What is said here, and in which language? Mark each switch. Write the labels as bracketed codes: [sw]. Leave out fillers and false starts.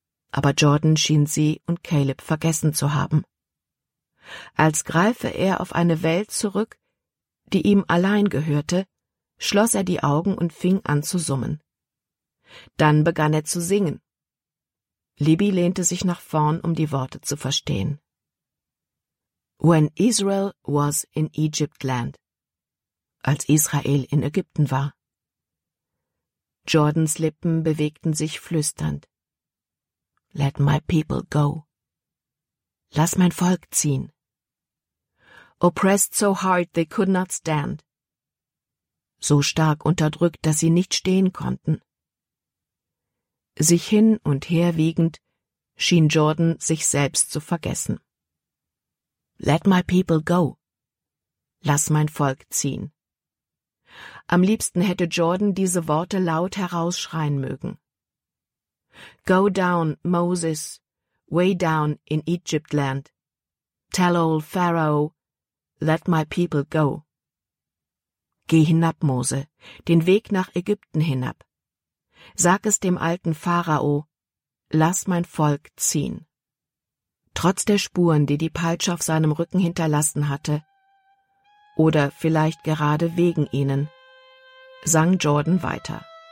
[de] Aber Jordan schien sie und Caleb vergessen zu haben. Als greife er auf eine Welt zurück, die ihm allein gehörte, schloss er die Augen und fing an zu summen. Dann begann er zu singen. Libby lehnte sich nach vorn, um die Worte zu verstehen. [en] When Israel was in Egypt land. [de] Als Israel in Ägypten war. Jordans Lippen bewegten sich flüsternd. [en] Let my people go. [de] Lass mein Volk ziehen. [en] Oppressed so hard they could not stand. [de] So stark unterdrückt, dass sie nicht stehen konnten. Sich hin und her wiegend, schien Jordan sich selbst zu vergessen. [en] Let my people go. [de] Lass mein Volk ziehen. [en] Am liebsten hätte Jordan diese Worte laut herausschreien mögen. Go down, Moses, way down in Egypt land. Tell old Pharaoh, let my people go. [de] Geh hinab, Mose, den Weg nach Ägypten hinab. Sag es dem alten Pharao, lass mein Volk ziehen. Trotz der Spuren, die die Peitsche auf seinem Rücken hinterlassen hatte, oder vielleicht gerade wegen ihnen, sang Jordan weiter.